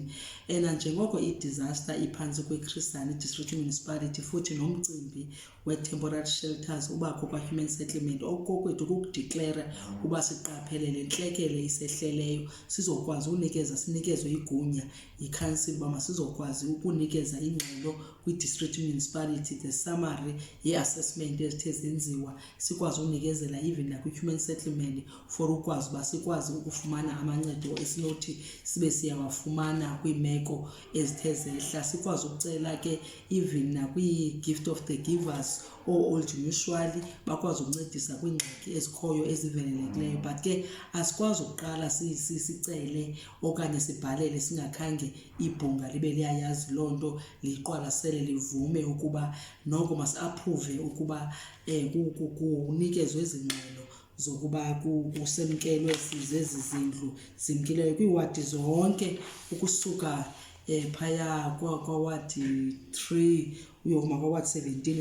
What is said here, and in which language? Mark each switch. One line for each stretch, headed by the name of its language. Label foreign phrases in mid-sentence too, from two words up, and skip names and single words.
Xhosa: Njengoko i-disaster iphantsi kweChris Hani District Municipality futhi nomcimbi we-
English: temporary shelters
Xhosa: ubakho kwa-human settlement, okokwethu kukudeklara uba siqaphele le ntlekele isehleleyo sizokwazi unikeza, sinikezwe igunya yikhansili uba masizokwazi ukunikeza ingxelo kwi-
English: district municipality, the summary
Xhosa: ye-assessment ezithe zenziwa, sikwazi unikezela even nakwi-
English: human settlement for
Xhosa: ukwazi uba sikwazi ukufumana amancedo esinothi sibe siyawafumana kwiimeko ezithe zehla. Sikwazi ukucela ke even nakwi-gift of the givers old mutually bakwazi ukuncedisa kwiingxaki ezikhoyo ezivelelekileyo. But ke asikwazi ukuqala sicele okanye sibhalele singakhange ibhunga libe liyayazi loo nto, liqwalasele livume ukuba noko masi-approve ukuba kunikezwe ezi ngxelo zokuba kusemkelwe zezi zindlu zimkileyo kwiiwadi zonke ukusuka phaya kwawadi 3 uyokuma kwawadi 17.